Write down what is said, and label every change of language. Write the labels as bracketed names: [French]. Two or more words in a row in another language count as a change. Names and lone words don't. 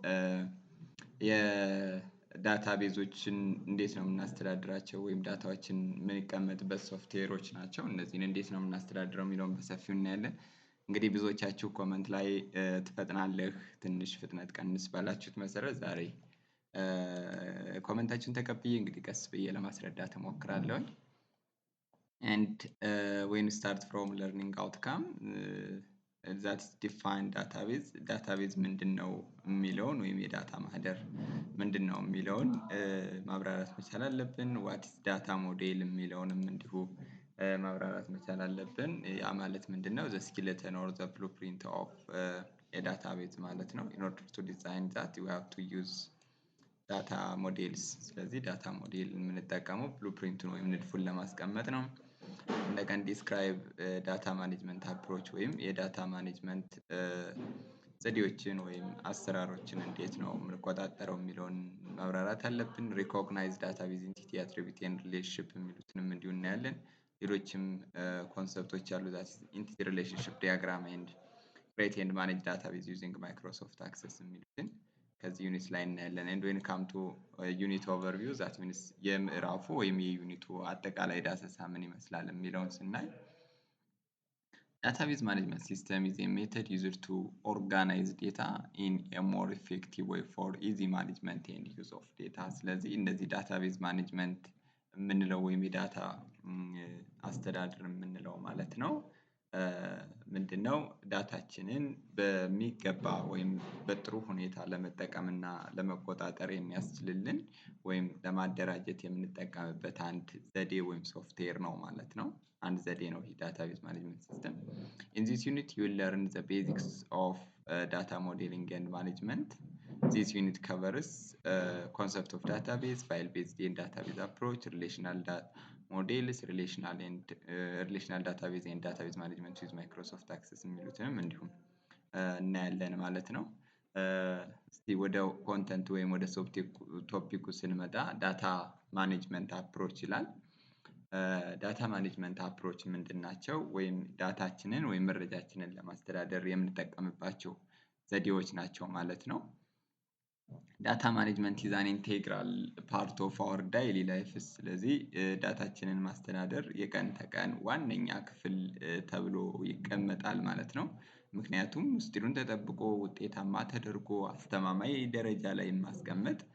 [Amharic] የዳታቤዞችን እንዴት ነው የምናስተዳድራቸው ወይም ዳታዎችን የምንቀመጥበት ሶፍትዌሮች ናቸው። እነዚህን እንዴት ነው የምናስተዳድረው የሚለውን በሰፊው እናያለን። እንግዲህ ብዙዎቻችሁ ኮመንት ላይ ትፈጥናለህ ትንሽ ፍጥነት ቀንስ ባላችሁት መሰረት ዛሬ ኮመንታችሁን ተቀብዬ እንግዲህ ቀስ ብዬ ለማስረዳት እሞክራለሁኝ። [English] and when we start from learning outcome that is define database [Amharic] ምንድነው የሚለውን ወይም የዳታ ማህደር ምንድነው የሚለውን ማብራራት መቻል አለብን። [English] what is data model [Amharic] የሚለውንም እንዲሁ ማብራራት መቻል አለብን። ያ ማለት ምንድነው? [English] the skeleton or the blueprint of a database [Amharic] ማለት ነው. [English] in order to design that you have to use data models። ስለዚህ data model [Amharic] የምንጠቀመው ብሉፕሪንቱን ወይም ንድፉን ለማስቀመጥ ነው። እንደገና [English] describe data management approach [Amharic] ወይም የዳታ ማኔጅመንት [English] ዘዴዎችን ወይም አሰራሮችን እንዴት ነው የምንቆጣጠረው የሚለውን ማብራራት አለብን። recognize database entity attribute and relationship [Amharic] የሚሉትንም እንዲሁ እናያለን። ሌሎችም ኮንሰፕቶች አሉ። [English] that entity relationship diagram and create and manage database using Microsoft Access [Amharic] የሚሉትን ከዚህ ዩኒት ላይ እናያለን። [English] and when come to unit overview that means [Amharic] የምዕራፉ ወይም የዩኒቱ አጠቃላይ ዳሰሳ ምን ይመስላል የሚለውን ስናይ [English] database management system is a method used to organize data in a more effective way for easy management and use of data። [Amharic] ስለዚህ እንደዚህ [English] database management [Amharic] የምንለው ወይም የዳታ አስተዳደር የምንለው ማለት ነው ምንድነው? ዳታችንን በሚገባ ወይም በጥሩ ሁኔታ ለመጠቀም እና ለመቆጣጠር የሚያስችልልን ወይም ለማደራጀት የምንጠቀምበት አንድ ዘዴ ወይም ሶፍትዌር ነው ማለት ነው። አንድ ዘዴ ነው ይሄ [English] database management system። in this unit you will learn the basics of data modeling and management. This unit covers concept of database, file based and database approach, relational models, relational database and database management with Microsoft Access [Amharic] የሚሉትንም እንዲሁም እናያለን ማለት ነው። እስቲ ወደ ኮንተንት ወይም ወደ ቶፒኩ ስንመጣ [English] data management approach ይላል። data management approach ምንድናቸው? [Amharic] ወይም ዳታችንን ወይም መረጃችንን ለማስተዳደር የምንጠቀምባቸው ዘዴዎች ናቸው ማለት ነው። [English] data management is an integral part of our daily lives። [Amharic] ስለዚህ ዳታችንን ማስተዳደር የቀን ተቀን ዋነኛ ክፍል ተብሎ ይቀመጣል ማለት ነው። ምክንያቱም ምስጢሩን ተጠብቆ ውጤታማ ተደርጎ አስተማማኝ ደረጃ ላይ ማስቀመጥ